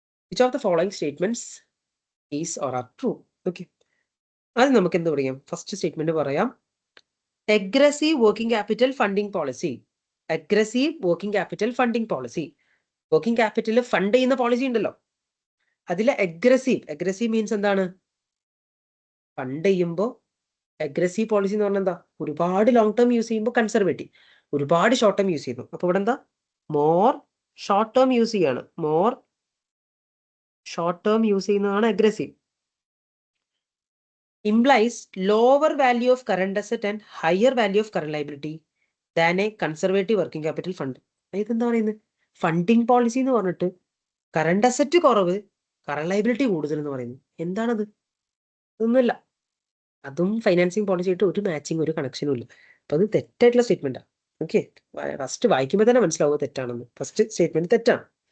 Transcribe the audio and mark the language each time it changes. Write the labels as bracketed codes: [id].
[en] Which of the following statements is or are true? [ml] Okay, അത് നമുക്ക് എന്ത് പറയാം? ഫസ്റ്റ് സ്റ്റേറ്റ്മെന്റ് പറയാം. Aggressive working capital funding policy. Aggressive working capital funding policy. Working capital fund ചെയ്യുന്ന policy ഉണ്ടല്ലോ, അതിലെ aggressive means എന്താണ്? Fund ചെയ്യുമ്പോൾ അഗ്രസീവ് പോളിസി എന്ന് പറഞ്ഞാൽ എന്താ? ഒരുപാട് ലോങ് ടേം യൂസ് ചെയ്യുമ്പോൾ കൺസർവേറ്റീവ്, ഒരുപാട് ഷോർട്ട് ടേം യൂസ് ചെയ്യുന്നു. അപ്പൊ ഇവിടെ എന്താ? മോർ ഷോർട്ട് ടേം യൂസ് ചെയ്യാണ്. മോർ ഷോർട്ട് ടേം യൂസ് ചെയ്യുന്നതാണ് aggressive. [en] implies lower value of current asset and higher value of current liability than a conservative working capital fund. [ml] ഇതെന്താ പറയുന്നത്? Funding policy എന്ന് പറഞ്ഞിട്ട് കറണ്ട് അസറ്റ് കുറവ്, current liability കൂടുതൽ എന്ന് പറയുന്നത് എന്താണത്? ഇതൊന്നുമില്ല. അതും ഫൈനാൻസിങ് പോളിസി ആയിട്ട് ഒരു മാച്ചിങ്, ഒരു കണക്ഷനും ഇല്ല. അപ്പൊ അത് തെറ്റായിട്ടുള്ള സ്റ്റേറ്റ്മെന്റാണ്. ഓക്കെ, ഫസ്റ്റ് വായിക്കുമ്പോൾ തന്നെ മനസ്സിലാവുക തെറ്റാണെന്ന്. ഫസ്റ്റ് സ്റ്റേറ്റ്മെന്റ് തെറ്റാണ്.